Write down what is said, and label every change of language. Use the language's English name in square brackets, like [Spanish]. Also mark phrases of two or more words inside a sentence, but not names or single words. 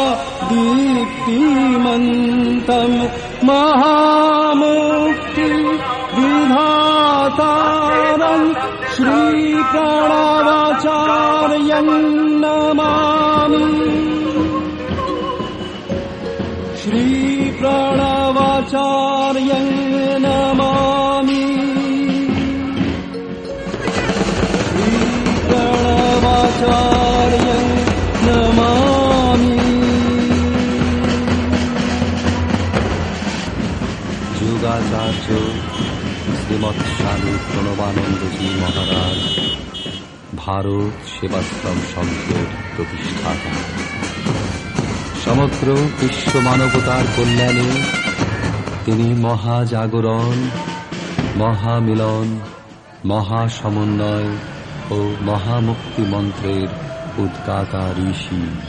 [Sanskrit] दीप्तिमन्तं महामुक्तिविधातारं श्रीप्रणवाचार्यं नमामि श्रीप्रणवाचार्यं नमामि श्रीप्रणवाचार्यं नमामि। [Bangla] যোগাচার্য শ্রীমৎ স্বামী প্রণবানন্দজি মহারাজ ভারত সেবাশ্রম সংঘের প্রতিষ্ঠাতা। সমগ্র বিশ্ব মানবতার কল্যাণে তিনি মহাজাগরণ, মহামিলন, মহাসমন্বয় ও মহামুক্তি মন্ত্রের উদ্গাতা ঋষি।